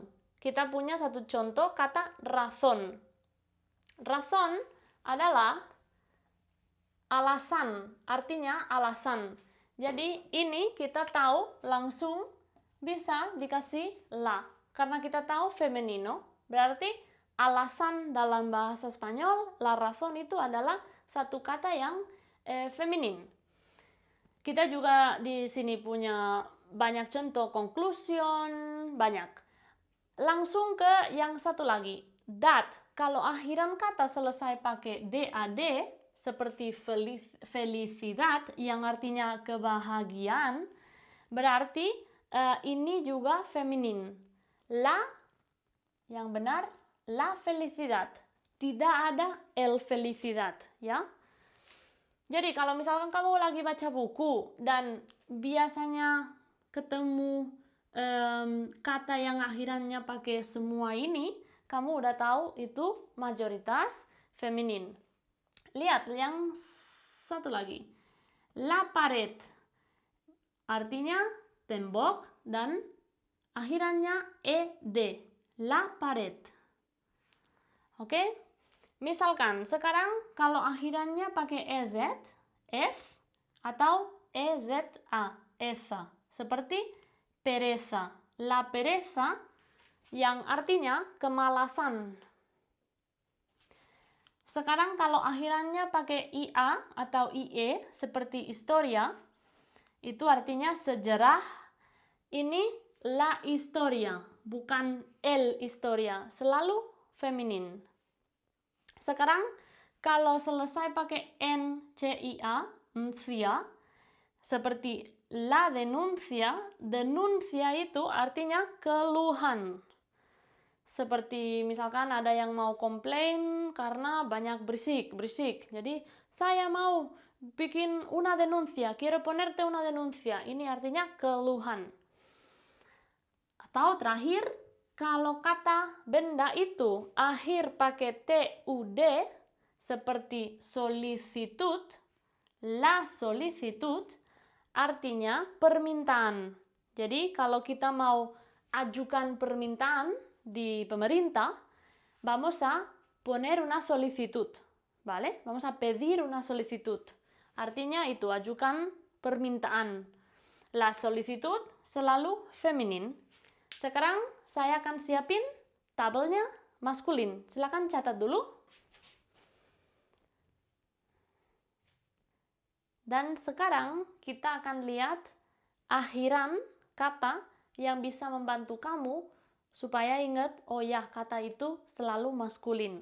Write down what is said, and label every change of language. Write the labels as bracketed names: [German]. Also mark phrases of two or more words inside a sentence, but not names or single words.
[Indonesian] Kita punya satu contoh kata razón. Razón adalah alasan, artinya alasan. Jadi ini kita tahu langsung bisa dikasih la. Karena kita tahu femenino, berarti alasan dalam bahasa Spanyol, [Spanish] la razón [Indonesian] itu adalah satu kata yang feminin. Kita juga di sini punya banyak contoh conclusion, banyak. Langsung ke yang satu lagi, felicidad. Kalau akhiran kata selesai pakai dad, seperti felicidad yang artinya kebahagiaan, berarti ini juga feminin. La, yang benar, [Spanish] la felicidad. [Indonesian] Tidak ada [Spanish] el felicidad, [Indonesian] ya. Jadi kalau misalkan kamu lagi baca buku dan biasanya ketemu kata yang akhirannya pakai semua ini, kamu udah tahu itu mayoritas feminin. Lihat yang satu lagi. [Spanish] La pared. [Indonesian] Artinya tembok dan akhirannya ed. [Spanish] La pared. [Indonesian] Oke? Misalkan sekarang kalau akhirannya pakai ez, f atau eza, eza. Seperti pereza. [Spanish] La pereza [Indonesian] yang artinya kemalasan. Sekarang kalau akhirannya pakai ia atau ie seperti historia, itu artinya sejarah. Ini [Spanish] la historia, [Indonesian] bukan [Spanish] el historia, [Indonesian] selalu feminin. Sekarang kalau selesai pakai ncia, ncia, seperti [Spanish] la denuncia, [Indonesian] denuncia itu artinya keluhan. Seperti misalkan ada yang mau komplain karena banyak berisik. Jadi saya mau bikin [Spanish] una denuncia, quiero ponerte una denuncia. [Indonesian] Ini artinya keluhan. Atau terakhir, kalau kata benda itu akhir pakai tud, seperti solicitud, [Spanish] la solicitud, [Indonesian] artinya permintaan. Jadi kalau kita mau ajukan permintaan di pemerintah, [Spanish] vamos a poner una solicitud, ¿vale? Vamos a pedir una solicitud. [Indonesian] Artinya itu ajukan permintaan. [Spanish] La solicitud [Indonesian] selalu feminin. Sekarang saya akan siapin tabelnya maskulin. Silakan catat dulu. Dan sekarang kita akan lihat akhiran kata yang bisa membantu kamu supaya ingat, oh ya, kata itu selalu maskulin.